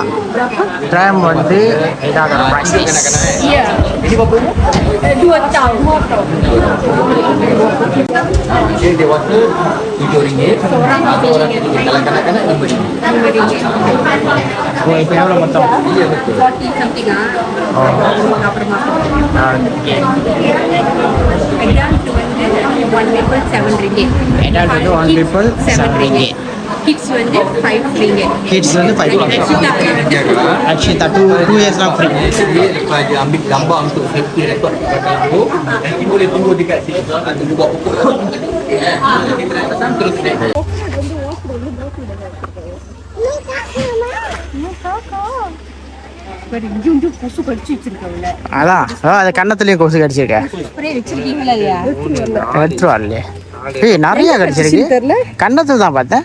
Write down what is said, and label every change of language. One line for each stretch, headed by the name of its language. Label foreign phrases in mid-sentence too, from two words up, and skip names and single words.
Tamil: ட்ராம் வந்து இதாக எவ்வளோ மொத்தம்?
English: Adult வந்து 1 people 7 ringgit. Kids வந்து 5 ringgit. Kids வந்து 5 ringgit. Actually 2 years lang free.
Malay: Dia ambil gambar untuk
English: safety record
Malay: kat tu. Nanti boleh tunggu dekat sini. Tunggu buat pokok. Terus naik.
Tamil: அதான் அது கண்ணத்துலேயும் கொசு கடிச்சிருக்க. எடுத்துருவாள்லையே. ஏய் நிறைய கடிச்சிருக்கு. கண்ணத்துல தான் பார்த்தேன்